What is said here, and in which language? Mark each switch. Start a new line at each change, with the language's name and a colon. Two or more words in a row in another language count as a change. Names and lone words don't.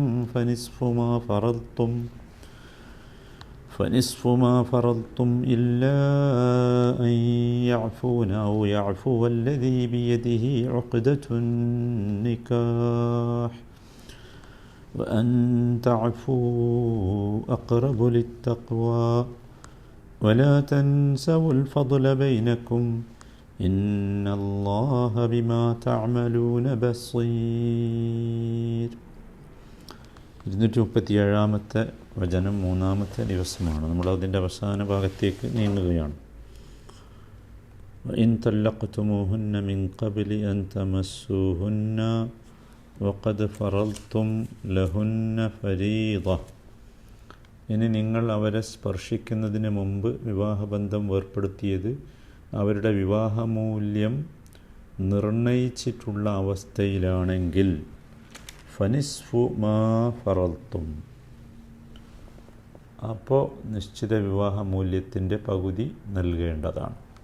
Arabic: فنصف ما فرضتم إلا أن يعفون أو يعفو الذي بيده عقدة النكاح وأن تعفوا أقرب للتقوى ولا تنسوا الفضل بينكم إن الله بما تعملون بصير.
Malayalam: 237 വചനം 3-ാമത്തെ ദിവസമാണ്. നമ്മൾ അതിൻ്റെ അവസാന ഭാഗത്തേക്ക് നീങ്ങുകയാണ്.
Arabic: وإن طلقتموهن من قبل أن تمسوهن وقد فرضتم لهن فريضة.
Malayalam: ഇനി നിങ്ങൾ അവരെ സ്പർശിക്കുന്നതിന് മുമ്പ് വിവാഹബന്ധം ഏർപ്പെടുത്തിയത് അവരുടെ വിവാഹമൂല്യം നിർണയിച്ചിട്ടുള്ള അവസ്ഥയിലാണെങ്കിൽ
Arabic: فنصف ما فرضتم,
Malayalam: അപ്പോൾ നിശ്ചിത വിവാഹമൂല്യത്തിൻ്റെ പകുതി നൽകേണ്ടതാണ്.